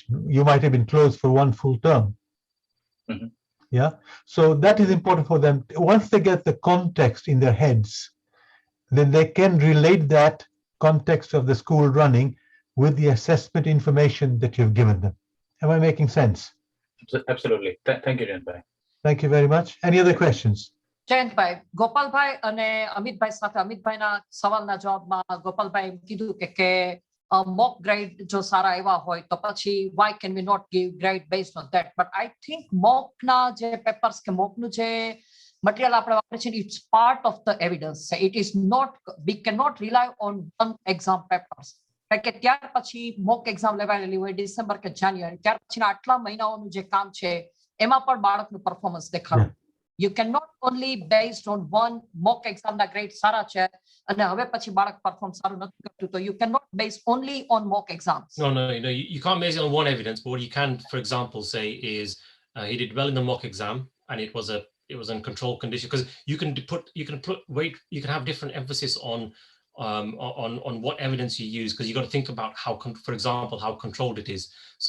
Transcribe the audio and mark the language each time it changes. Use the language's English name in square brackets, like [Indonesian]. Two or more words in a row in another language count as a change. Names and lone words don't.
[English] You might have been closed for 1 full term. So that is important for them. Once they get the context in their heads, then they can relate that context of the school running with the assessment information that you've given them. Am I making sense? Absolutely. Thank you, Jayant. Thank you very much. Any other questions? [Gujarati] જયંતભાઈ, ગોપાલભાઈ અને અમિતભાઈ સાથે અમિતભાઈના સવાલના જવાબમાં ગોપાલભાઈ કીધું કે [English] mock grade [Gujarati] જો સારા એવા હોય તો પછી [English] why can we not give grade based on that? But I think mock [Gujarati] ના જે papers કે mock નું જે material આપણે વાપરે છે, [English] it's part of the evidence. It is not, we cannot rely on one exam papers. [Gujarati] કે ત્યાર પછી [English] mock exam [Gujarati] લેવાયેલી હોય ડિસેમ્બર કે જાન્યુઆરી, ત્યાર પછીના આટલા મહિનાઓનું જે કામ છે એમાં પણ બાળકનું પરફોર્મન્સ દેખાડવું. [English] You cannot only based on one mock exam na grade [Gujarati] સારા છે અને હવે પછી બાળક પરફોર્મ સારું નથી કરતું, તો [English] you cannot base only on mock exams. No, you can't base it on one evidence, but what you can, for example, say is he did well in the mock exam and it was in controlled condition, because you can have different emphasis on what evidence you use, because you got to think about how, for example, how controlled it is.